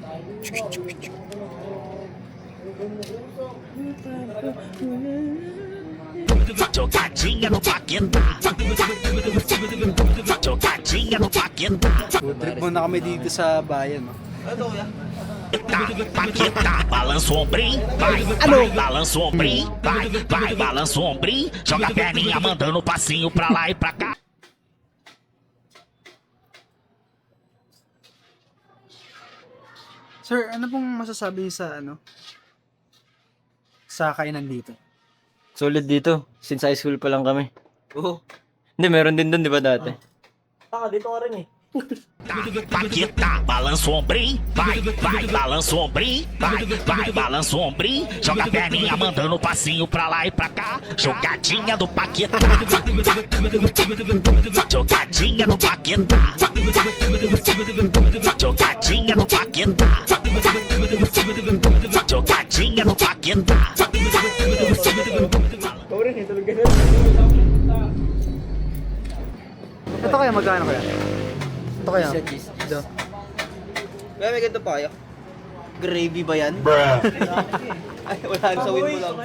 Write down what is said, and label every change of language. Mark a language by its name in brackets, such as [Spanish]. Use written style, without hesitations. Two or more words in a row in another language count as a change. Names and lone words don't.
[Portuguese] Jogadinha no Paquetá. Jogadinha no Paquetá. [Filipino] Trip muna kami dito sa bayan, no? [Portuguese] Paquetá, balança o ombrinho, vai, vai, balança o ombrinho, vai, vai, balança o ombrinho, joga a perninha mandando passinho pra lá e pra cá. [Filipino] Sir, ano pong masasabi niyo sa kainan dito? Solid dito. [English] Since high school [Filipino] pa lang kami. Oo. Hindi, meron din doon, di ba dati? [Portuguese] Paquetá, balança o ombrinho, vai, vai, balança o ombrinho, vai, vai, balança o ombrinho, joga a perninha mandando passinho pra lá e pra cá. Jogadinha do Paquetá. Jogadinha no Paquetá. Jogadinha no Paquetá. Jogadinha no Paquetá. [Filipino] Ito kaya magkano kaya? Ito kaya? Ito. Kaya may ganito pa kayo? Gravy ba yan? Ay, wala na sa win mo lang.